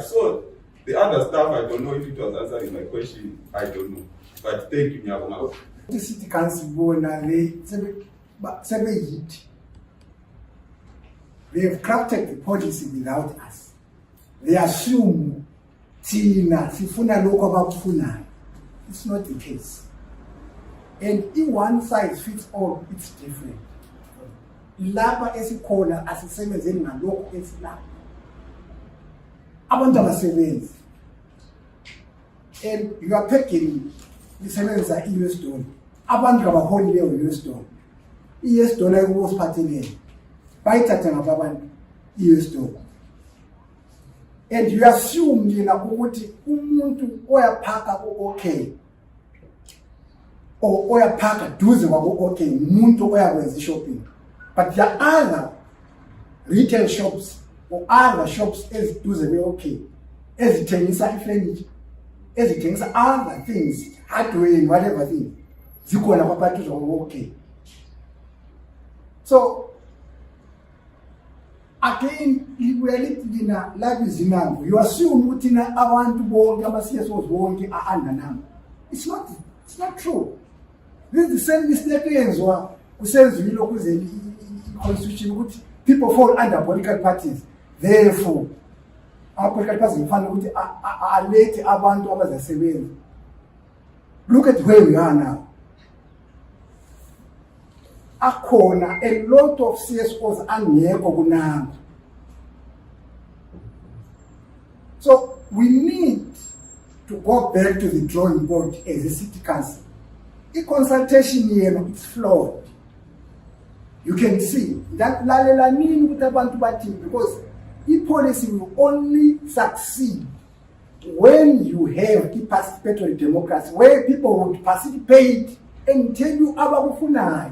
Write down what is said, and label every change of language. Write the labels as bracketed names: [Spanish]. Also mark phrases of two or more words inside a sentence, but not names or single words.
[English] So the other stuff, I don't know if it was answering my question. I don't know. But thank you, Nyabonga. The City Council they have crafted the policy without us. They assume [North Ndebele] sifuna lokho abakufunayo. [English] It's not the case. And if one size fits all, it's different. [North Ndebele] Lapha esikhona asisebenzeni ngalokho esilapha. Abantu abasebenzi. [English] And you are packing lisebenza i-US dollar. [North Ndebele] Abantu abaholi leyo US dollar. I-US dollar ekubosiphatheleni. Bayithatha ngapha abantu i-US dollar. [English] And you assume [North Ndebele] yena ukuthi umuntu oyaphaka ku-okay or oyaphaka duze kwaku-okay umuntu oyakwenza i-shopping. [English] But there are other retail shops or other shops [North Ndebele] eziduze kwe-okay ezithengisa i-furniture, ezithengisa [English] other things, hardware, whatever thing, [North Ndebele] zikhona kwabaduze kwaku-okay. [English] So again, you assume [North Ndebele] ukuthi abantu bonke ama-CSOs bonke [English] are under number. It's not true. This is the same mistake [North Ndebele] eyenziwa kusenziwa kuze i-constitution ukuthi [English] people fall under political parties. Therefore, our political parties [North Ndebele] ngifana ukuthi alethe abantu abazasebenza. [English] Look at where we are now. Akhona a lot of CSOs [North Ndebele] angekho kunamba. [English] So we need to go back to the drawing board as a city council. The consultation here is flawed. You can see that because the policy will only succeed when you have a participatory democracy where people would participate and tell you abakufunayo.